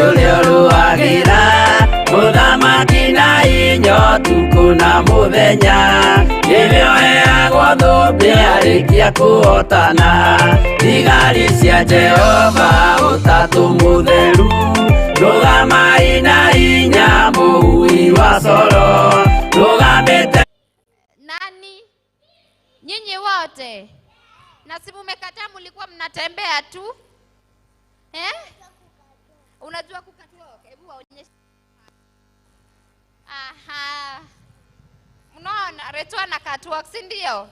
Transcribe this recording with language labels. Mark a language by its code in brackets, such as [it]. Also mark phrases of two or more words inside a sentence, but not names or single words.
[ki] ũrĩa ũrũagĩra mũthamaki na hinya ũtukũ na mũthenya, nĩwe ũheagwo thũmbĩ arĩkia kũhotana. Thigari cia Jehova ũtatũ mũtheru, rũgamai na hinya mũhui wa coro, rũgamĩte. [sw] Nani nyinyi wote, na si mmekataa, mlikuwa mnatembea tu unajua kukatwalk? Hebu waonyeshe. Aha, unaona Reto na catwalk, si ndio?